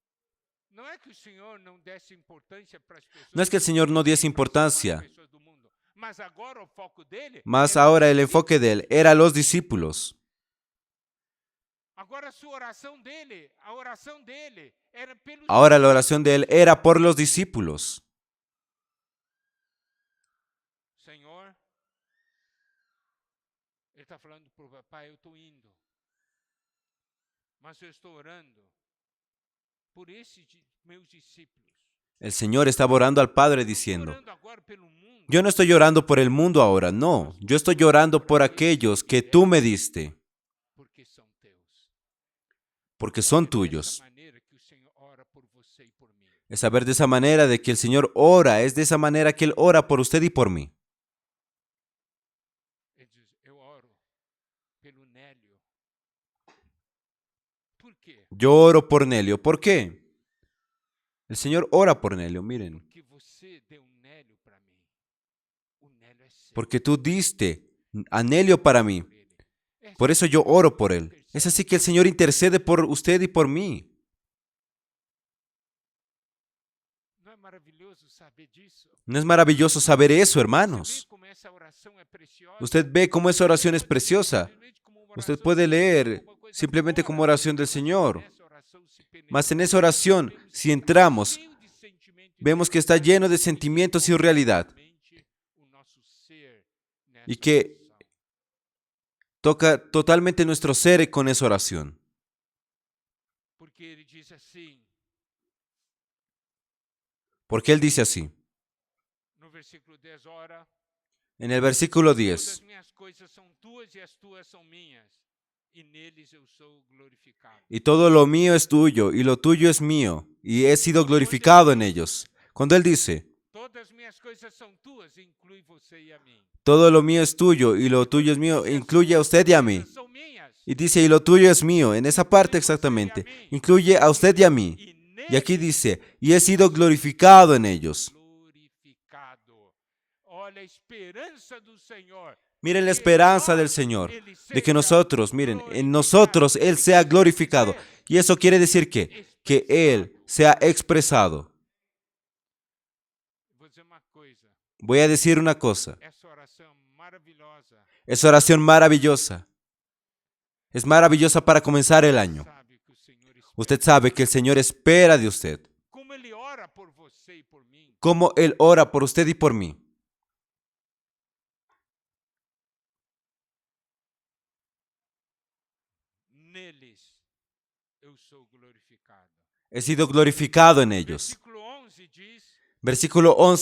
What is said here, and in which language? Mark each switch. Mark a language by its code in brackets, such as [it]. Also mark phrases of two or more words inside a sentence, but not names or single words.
[es] No es que el Señor no diese importancia, mas ahora el enfoque de Él era los discípulos. Ahora la oración de Él era por los discípulos. Señor, [pt] Ele está falando para o papai, eu estou indo, mas eu estou orando por esses meus discípulos. [es] El Señor estaba orando al Padre [pt] Não estou [es] diciendo, [pt] orando agora pelo mundo, [es] yo no estoy llorando por el mundo ahora, no, yo estoy llorando por aquellos que tú me diste, [pt] porque são teus. [es] porque son [pt] É dessa [es] tuyos. [pt] maneira que o Senhor ora por você e por mim. [es] Es saber de esa manera de que el Señor ora, es de esa manera que Él ora por usted y por mí. [pt] Ele diz, eu oro pelo Nélio. Por quê? [es] Yo oro por Nelio. ¿Por qué? El Señor ora por Nelio, miren. [pt] Porque você deu um Nélio para mim. O Nélio é seu. [es] Porque tú diste a Nelio para mí. [pt] Por ele. É [es] Por [pt] assim [es] eso yo [pt] que [es] oro [pt] Deus [es] por Él. Es [pt] intercede [es] así que el Señor intercede por usted y por mí. [pt] Não é maravilhoso saber disso? [es] ¿No es maravilloso saber eso, [pt] Você vê [es] hermanos? [pt] como essa oração é preciosa? [es] Usted ve cómo esa oración es [pt] Pode ler [es] preciosa. [pt] simplesmente como uma [es] Usted [pt] oração [es] puede [pt] de Deus, [es] leer [pt] alguma coisa [es] simplemente como [pt] fora, [es] oración del [pt] mas [es] Señor. [pt] nessa oração, se [es] Mas en [pt] penetrar, [es] esa oración, [pt] vemos [es] si [pt] que está [es] entramos, [pt] cheio de sentimento e [es] vemos que está [pt] realidade, [es] lleno de [pt] e que [es] sentimientos y [pt] envolve [es] realidad [pt] totalmente o nosso ser [es] y [pt] nessa [es] que [pt] oração. [es] toca totalmente nuestro ser con esa oración. [pt] Porque ele diz assim, [es] Porque Él dice así, [pt] no versículo 10, ora, [es] en el versículo [pt] todas [es] 10, [pt] minhas coisas são tuas e as tuas são minhas, e neles eu sou glorificado. [es] y todo lo mío es tuyo y lo tuyo es mío, y he sido glorificado en ellos. Cuando Él dice, [pt] Todas minhas coisas são tuas, inclui você e a mim. [es] todo lo mío es tuyo y lo tuyo es mío, [pt] Diz, as [es] incluye a [pt] tuas [es] usted y a mí. [pt] coisas são minhas, [es] Y dice, y lo tuyo es mío, en esa parte exactamente, incluye a usted y a mí. [pt] e [es] Y aquí [pt] neles [es] dice, y he sido glorificado en ellos. [pt] glorificado. Olha a esperança do Senhor. [es] Miren la [pt] Que [es] esperanza del [pt] nós, [es] Señor, [pt] ele [es] de que [pt] seja [es] nosotros, miren, en [pt] glorificado. [es] nosotros Él sea glorificado. [pt] Isso [es] Y eso quiere decir que Él [pt] expressado. [es] sea expresado. [pt] Vou dizer uma coisa. [es] Voy a decir una cosa, [pt] Essa oração maravilhosa. [es] esa oración maravillosa, es maravillosa para comenzar el año. [pt] Sabe que o Senhor espera. [es] Usted sabe que el Señor espera de usted, [pt] Como ele ora por você e por mim. [es] como Él ora por usted y por mí. [pt] Neles eu sou glorificado. [es] He sido glorificado en ellos. [pt] Versículo 11 diz: [es] Versículo 11